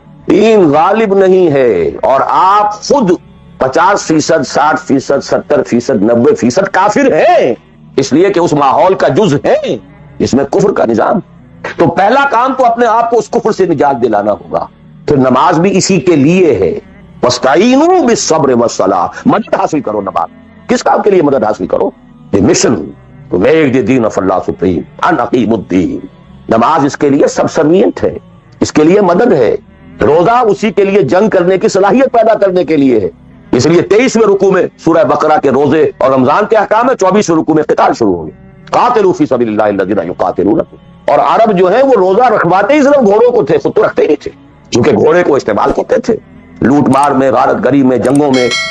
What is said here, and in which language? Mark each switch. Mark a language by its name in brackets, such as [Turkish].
[Urdu] دین غالب نہیں ہے, اور آپ خود 50%, 60%, 70%, 90% کافر ہیں, اس لیے کہ اس ماحول کا جز ہیں جس میں کفر کا نظام. تو پہلا کام تو اپنے آپ کو اس کفر سے نجات دلانا ہوگا. پھر نماز بھی اسی کے لیے ہے. [Arabic] وَاسْتَعِينُوا بِالصَّبْرِ وَالصَّلَاةِ, [Urdu] مدد حاصل کرو. نماز کس کام کے لیے مدد حاصل کرو؟ [English] The mission to make the deen of Allah supreme, an aqim الدین. [Urdu] نماز اس کے لیے سبسروینٹ ہے, اس کے لیے مدد ہے. روزہ اسی کے لیے جنگ کرنے کی صلاحیت پیدا کرنے کے لیے ہے. اس لیے 23ویں رکوع میں سورہ بقرہ کے روزے اور رمضان کے احکام ہے, 24ویں رکوع میں قتال شروع ہو گئے. [Arabic] قاتلوا فی سبیل اللہ الذین یقاتلونکم. [Urdu] اور عرب جو ہے وہ روزہ رکھواتے ہی صرف گھوڑوں کو تھے, خود تو رکھتے ہی نہیں تھے, کیونکہ گھوڑے کو استعمال کرتے تھے لوٹ مار میں, غارت گری میں, جنگوں میں.